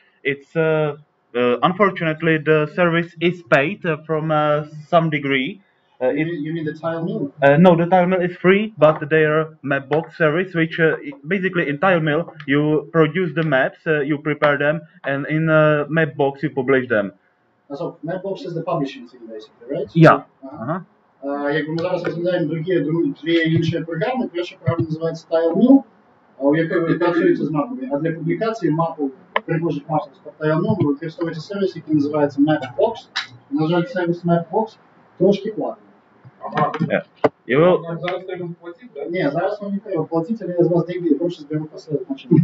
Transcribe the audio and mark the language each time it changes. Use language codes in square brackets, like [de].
[en] It's unfortunately the service is paid from some degree. You mean the TileMill? No, the TileMill is free, but their MapBox service, which basically in TileMill you produce the maps, you prepare them, and in MapBox you publish them. So MapBox is the publishing thing, basically, right? Yeah. [uk] Якби ми зараз розглядаємо дві інші програми. Перша програма називається TileMill, у якій працюється з мапами. А для публікації мапу, прихожих мап з TileMill використовується сервіс, який називається MapBox. На жаль, сервіс MapBox трошки платний. Зараз треба платити, так? Ні, зараз вам не треба платити, але я з вас [ru] деньги [uk] гроші зберу посередньо.